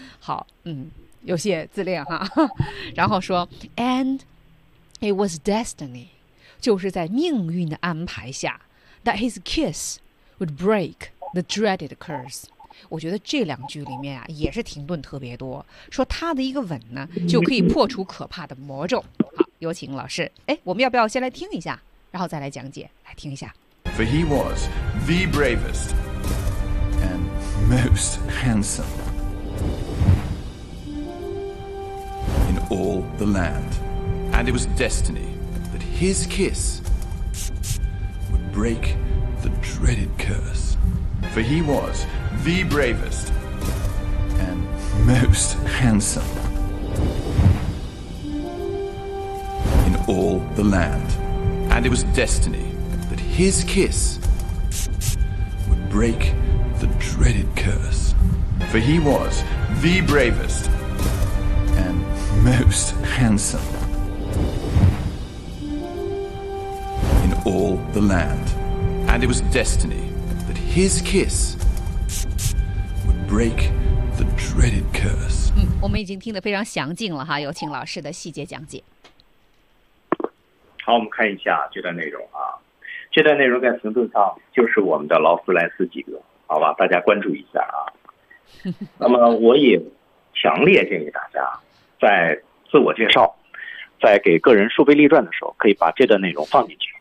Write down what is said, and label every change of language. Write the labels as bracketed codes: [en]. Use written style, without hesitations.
[zh] 好，嗯，有些自恋哈。然后说 ， [en] and it was destiny， [zh] 就是在命运的安排下 ， [en] that his kiss would break。 The dreaded curse， [zh] 我觉得这两句里面啊也是停顿特别多，说他的一个吻呢就可以破除可怕的魔咒。好，有请老师。哎，我们要不要先来听一下，然后再来讲解？来听一下。 [en] For he was the bravest and most handsome in all the land, and it was destiny that his kiss would break the dreaded curse. For he was the bravest and most handsome in all the land. And it was destiny that his kiss would break the dreaded curse. For he was the bravest and most handsome in all the land. And it was destinyHis kiss would break the dreaded curse. [zh] 我们已经听得非常详尽了哈，有请老师的细节讲解。好，我们看一下这段内容啊。这段内容在行动上就是我们的劳斯莱斯几个，好吧，大家关注一下啊。那么我也强烈建议大家在自我介绍，在给个人树碑立传的时候，可以把这段内容放进去。